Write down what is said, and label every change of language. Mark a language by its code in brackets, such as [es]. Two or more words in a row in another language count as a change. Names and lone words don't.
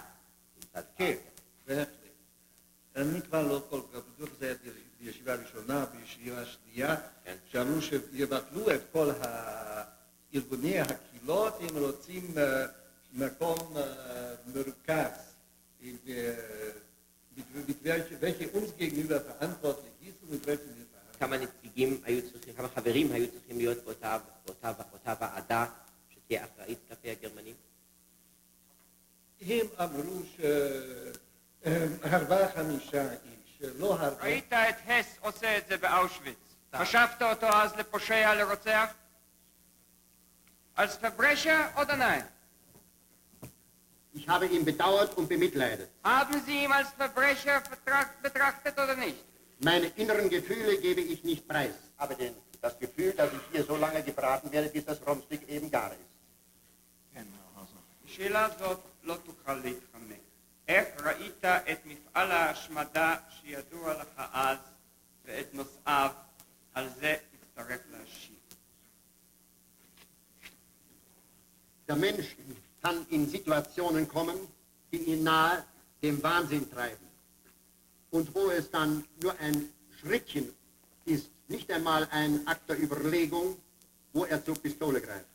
[he] כן, בהחלט. אני כבר לא כל כך בטוח, זה היה בישיבה הראשונה, בישיבה השנייה, שאמרו שיבטלו את כל ארגוני הקהילות, אם רוצים מקום מרוכז, [de] welche uns gegenüber verantwortlich ist und mit welchen wir verhandeln. [he] כמה נציגים היו צריכים, כמה חברים היו צריכים להיות באותה ועדה שתהיה אחראית כלפי הגרמנים? הם אמרו שהרבה 5 איש, לא הרבה. ראית את הס עושה את זה באושוויץ. חשבת אותו אז לפושע, לרוצח? [de] Als Verbrecher oder nein? Ich habe ihn bedauert und bemitleidet. Haben Sie ihn als Verbrecher betrachtet oder nicht? Meine inneren Gefühle gebe ich nicht preis. Aber den das Gefühl, dass ich hier so lange gebraten werde, bis das Rumsteak eben gar ist. [he] שאלה זאת לא תוכל להתחמק. איך ראית את מפעל ההשמדה שידוע לך אז ואת נושאיו? על זה תצטרך להשיב. [de] Der Mensch kann in Situationen kommen, die ihn nahe dem Wahnsinn treiben. Und wo es dann nur ein Schrittchen ist, nicht einmal ein Akt der Überlegung, wo er zur Pistole greift.